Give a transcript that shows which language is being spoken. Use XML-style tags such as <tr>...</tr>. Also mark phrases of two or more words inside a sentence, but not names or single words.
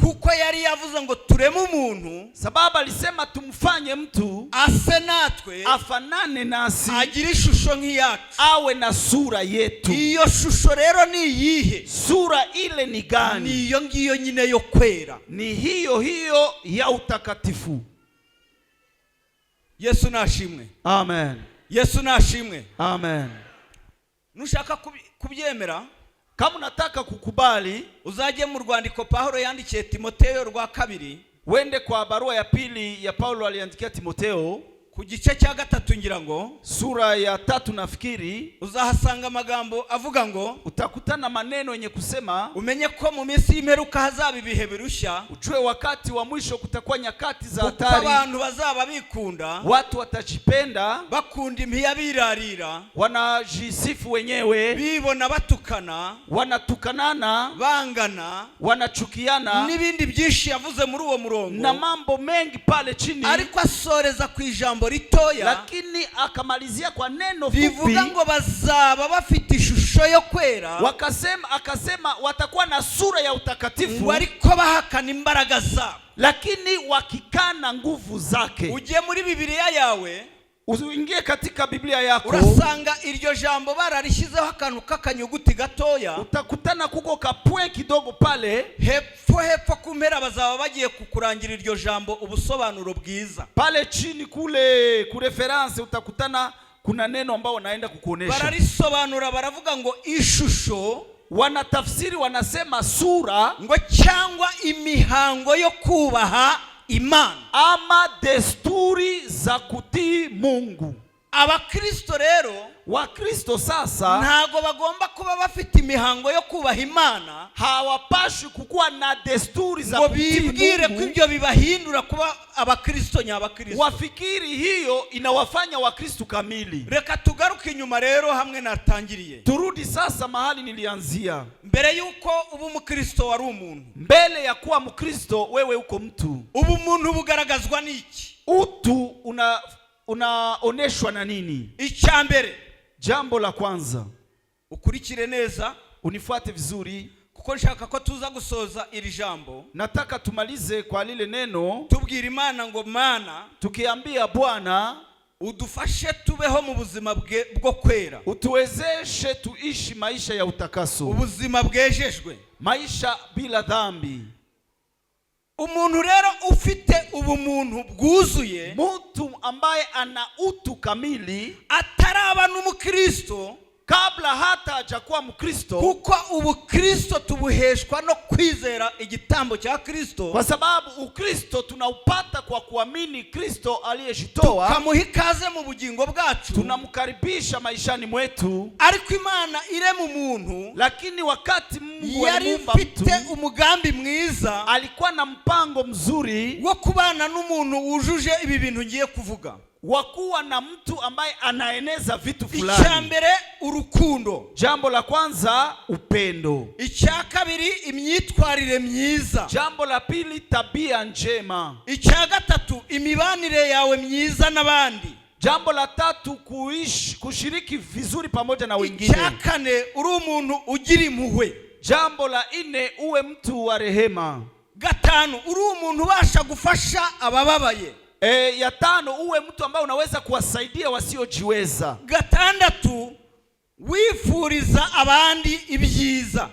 <rw>Kuko yari yavuze ngo tureme umuntu,</rw> <sw>sababu alisema tumfanye mtu</sw> <rw>ase natwe,</rw> <sw>afanane nasi,</sw> <rw>agira ishusho nk'iyacu,</rw> <sw>awe na sura yetu.</sw> <rw>Iyo shusho rero ni iyihe?</rw> <sw>Sura ile ni gani?</sw> <rw>Ni iyo ngiyo nyine yo kwera,</rw> <sw>ni hiyo hiyo ya utakatifu.</sw> <rw>Yesu nashimwe. Amen. Yesu nashimwe. Amen. Nushaka kubyemera,</rw> <sw>kama unataka kukubali,</sw> <rw>uzajye mu rwandiko Paulo yandikiye Timotheo rwa 2,</rw> <sw>wende kwa barua ya pili ya Paulo aliandikia Timotheo</sw> <rw>ku gice cya 3 ngira ngo</rw> <sw>sura ya 3 nafikiri,</sw> <rw>uzahasanga amagambo avuga ngo,</rw> <sw>utakutana maneno yenye kusema</sw> <rw>umenye ko mu minsi y'imperuka hazaba ibihe birushya,</rw> <sw>ujue wakati wa mwisho kutakuwa nyakati za hatari,</sw> <rw>abantu bazaba bikunda,</rw> <sw>watu watajipenda,</sw> <rw>bakunda impiya birarira,</rw> <sw>wanajisifu wenyewe,</sw> <rw>bibona batukana,</rw> <sw>wanatukanana,</sw> <rw>bangana,</rw> <sw>wanachukiana,</sw> <rw>n'ibindi byinshi yavuze muri uwo murongo,</rw> <sw>na mambo mengi pale chini.</sw> <rw>Ariko asoreza ku ijambo ritoya,</rw> <sw>lakini akamalizia kwa neno fupi,</sw> <rw>bivuga ngo bazaba bafite ishusho yo kwera,</rw> <sw>akasema watakuwa na sura ya utakatifu,</sw> <rw>ariko bahakana imbaraga zabo,</rw> <sw>lakini wakikana nguvu zake.</sw> <rw>Uje muri Biblia yawe,</rw> <sw>uingie katika Biblia yako,</sw> <rw>urasanga iryo jambo bararishyizeho akantu k'akanyuguti gatoya,</rw> <sw>utakutana kuko kapwe kidogo pale</sw> <rw>hepfo kumpera bazaba bagiye kukurangira iryo jambo ubusobanuro bwiza.</rw> <sw>Pale chini kule ku reference utakutana kuna neno ambao wanaenda kukuonesha,</sw> <rw>bararisobanura, baravuga ngo ishusho,</rw> <sw>wanatafsiri wanasema sura,</sw> <rw>ngo cyangwa imihango yo kubaha Imana,</rw> <sw>ama desturi za kutii Mungu.</sw> <rw>Abakristo rero,</rw> <sw>Wakristo sasa</sw> <rw>ntago bagomba kuba bafite imihango yo kubaha Imana,</rw> <sw>hawapashi kukuwa na desturi za kutii Mungu,</sw> <rw>bibwire ko ibyo bibahindura kuba abakristo nyabakristo,</rw> <sw>wafikiri hiyo inawafanya wakristo kamili.</sw> <rw>Reka tugaruke inyuma rero hamwe natangiriye,</rw> <sw>turudi sasa mahali nilianzia.</sw> <rw>Mbere yuko ubu umukristo wari umuntu,</rw> <sw>mbele ya kuwa mkristo wewe uko mtu.</sw> <rw>Ubu umuntu bugaragazwa n'iki?</rw> <sw>Utu unaoneshwa na nini?</sw> <rw>Icyambere,</rw> <sw>jambo la kwanza,</sw> <rw>ukurikire neza,</rw> <sw>unifuate vizuri,</sw> <rw>kuko nshaka ko tuza gusoza iri jambo.</rw> <sw>Nataka tumalize kwa lile neno,</sw> <rw>tubwira Imana ngo Mana,</rw> <sw>tukiambia Bwana</sw> <rw>udufashe tubeho mu buzima bwo kwera,</rw> <sw>utuwezeshe tuishi maisha ya utakaso,</sw> <rw>ubuzima bwejejwe,</rw> <sw>maisha bila dhambi.</sw> <rw>Umuntu rero ufite ubumuntu bwuzuye,</rw> <sw>mtu ambaye ana utu kamili,</sw> <rw>ataraba n'umukristo,</rw> <sw>kabla hata hajakuwa mkristo,</sw> <rw>kuko ubukristo tubuheshwa no kwizera igitambo cya Kristo,</rw> <sw>kwa sababu ukristo tunaupata kwa kuamini Kristo aliyejitoa,</sw> <rw>tukamuha ikaze mu bugingo bwacu,</rw> <sw>tunamkaribisha maishani mwetu.</sw> <rw>Ariko Imana irema umuntu,</rw> <sw>lakini wakati Mungu alimuumba mtu,</sw> <rw>umugambi mwiza,</rw> <sw>alikuwa na mpango mzuri</sw> <rw>wo kubana n'umuntu wujuje ibi bintu ngiye kuvuga,</rw> <sw>wakuwa na mtu ambaye anaeneza vitu</sw> <rw>icya</rw> <sw>fulani.</sw> <rw>mbere urukundo,</rw> <sw>Jambo la kwanza upendo.</sw> <rw>icya kabiri imyitwarire myiza,</rw> <sw>Jambo la pili tabia njema.</sw> <rw>icya gatatu imibanire yawe myiza n'abandi,</rw> <sw>Jambo la tatu kushiriki vizuri pamoja na</sw> <rw>icya</rw> <sw>wengine.</sw> <rw>kane uri umuntu ugira impuhwe,</rw> <sw>Jambo la nne uwe mtu wa rehema.</sw> <rw>gatanu uri umuntu ubasha gufasha abababaye,</rw> <sw>Ya tano uwe mtu ambaye unaweza kuwasaidia wasiojiweza.</sw> <rw>gatandatu wifuriza abandi ibyiza,</rw>